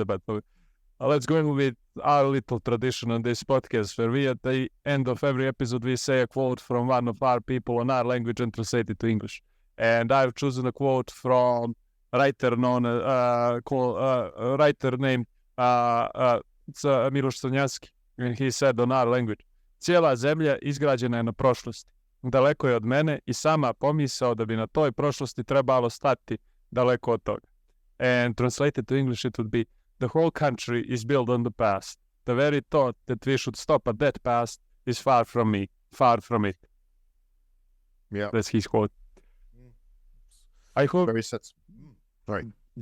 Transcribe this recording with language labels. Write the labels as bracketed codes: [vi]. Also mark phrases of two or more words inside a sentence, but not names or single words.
[en] But let's go in with our little tradition on this podcast, where we, at the end of every episode, we say a quote from one of our people in our language and translate it to English. And I've chosen a quote from a writer named Miloš Crnjanski, and he said on our language, [sr] cijela zemlja izgrađena je na prošlosti. Daleko je od mene i sama pomisao da bi na toj prošlosti trebalo stati daleko od toga. [en] And translated to English, it would be, the whole country is built on the past. The very thought that we should stop at that past is far from me, far from it. Yeah. That's his quote. I hope... Very sense. Right.